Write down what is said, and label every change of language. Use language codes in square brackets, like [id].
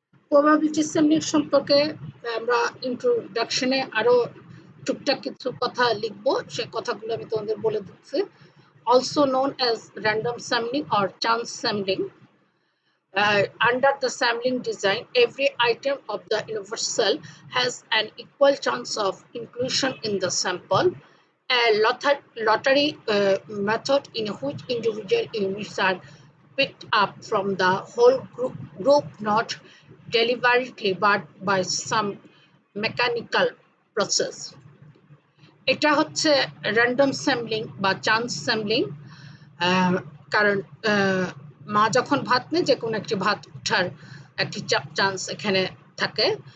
[bn] Probability sampling সম্পর্কে আমরা ইন্ট্রোডাকশনে আরো টুকটাক কিছু কথা লিখব, সেই কথাগুলো আমি তোমাদের বলে দিচ্ছি। [en] Also known as random sampling or chance sampling. Under the sampling design, every item of the universal has an equal chance of inclusion in the sample. A lottery method in which individual units are picked up from the whole group not deliberately but by some mechanical process. [bn] এটা হচ্ছে random sampling বা chance sampling. কারণ মা যখন ভাত নেয় যে কোনো একটি ভাত ওঠার একটি চান্স এখানে থাকে।